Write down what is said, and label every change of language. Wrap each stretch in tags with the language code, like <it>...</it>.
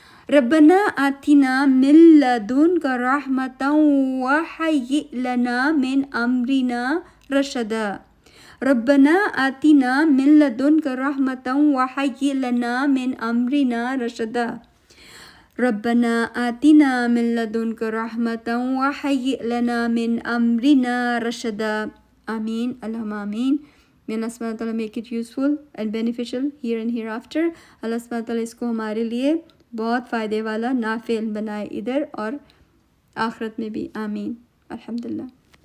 <ar>ربنا آتنا من لدنك رحمة وهيئ لنا من أمرنا رشدا ربنا آتنا من لدنك رحمة وهيئ لنا من أمرنا رشدا ربنا آتنا من لدنك رحمة وهيئ لنا من أمرنا رشدا آمین اللہم آمین.</ar> <en>May Allah subhanahu wa ta'ala make it useful and beneficial here and hereafter.</en> <ur>Allah subhanahu wa ta'ala اس کو ہمارے لیے بہت فائدے والا نافع بنائے ادھر اور آخرت میں بھی. آمین. الحمدللہ.</ur>